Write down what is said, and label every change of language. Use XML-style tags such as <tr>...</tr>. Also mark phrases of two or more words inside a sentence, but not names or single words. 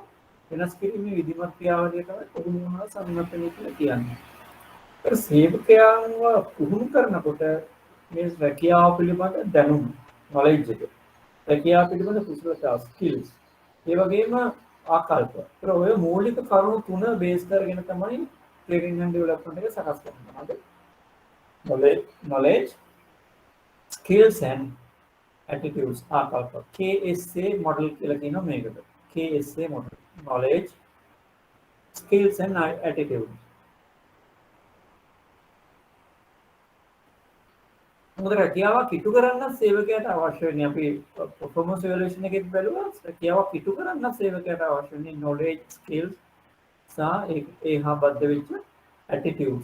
<si>වෙනස් කිරීමේ විධිමත් ක්‍රියාවලිය තමයි පුහුණු වුණා සංවර්ධනය කියලා කියන්නේ. ඒ සේවකයන්ව පුහුණු කරනකොට මේ රැකියාව පිළිබඳ දැනුම knowledge එක රැකියාව පිළිබඳ කුසලතා skills ඒ වගේම ආකල්ප. ඒතර ඔය මූලික කරුණු තුන බේස් කරගෙන තමයි</si> <en>training and development</en> <si>එක සකස් කරන්නේ.</si> <en>knowledge skills and attitudes</en> <si>ආකල්ප</si> <en>KSA model</en> <si>කියලා කියනවා මේකට.</si> <en>KSA model knowledge skills and attitudes.</en> <si>මොකද රැකියාවක් ඉටු කරන්න සේවකයාට අවශ්‍ය වෙන්නේ අපි</si> <en>performance evaluation</en> <si>එකේදී බැලුවා රැකියාවක් ඉටු කරන්න සේවකයාට අවශ්‍ය වෙන්නේ</si> <en>knowledge skills</en> <si>සහ ඒ හා බද්ධ වෙච්ච attitudes.</si>